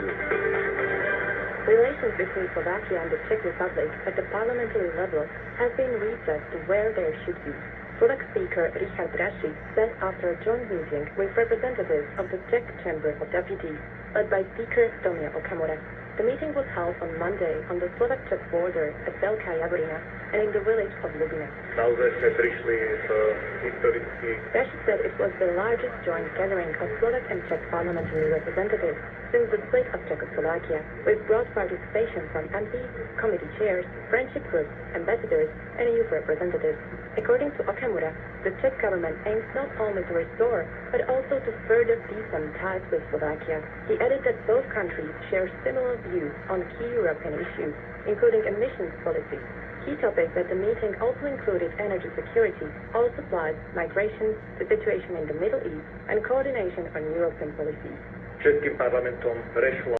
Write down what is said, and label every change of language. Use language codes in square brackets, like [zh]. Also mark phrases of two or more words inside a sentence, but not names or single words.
[en] Relations between Slovakia and the Czech Republic at the parliamentary level have been reset to where they should be. Slovak Speaker Richard Raši said after a joint meeting with representatives of the Czech Chamber of Deputies, led by Speaker Tomio Okamura. The meeting was held on Monday on the Slovak-Czech border at Veľká Javorina and in the village of Lubina. [sk] Naozaj sme prišli z historicky. [en] Besh said it was the largest joint gathering of Slovak and Czech parliamentary representatives since the split of Czechoslovakia, with broad participation from MPs, committee chairs, friendship groups, ambassadors, and youth representatives. According to Okamura, the Czech government aims not only to restore, but also to further deepen ties with Slovakia. He added that both countries share similar views on key European issues, including emissions policy. Key topics at the meeting also included energy security, oil supplies, migration, the situation in the Middle East, and coordination on European policies. [sk] Českým parlamentom prešlo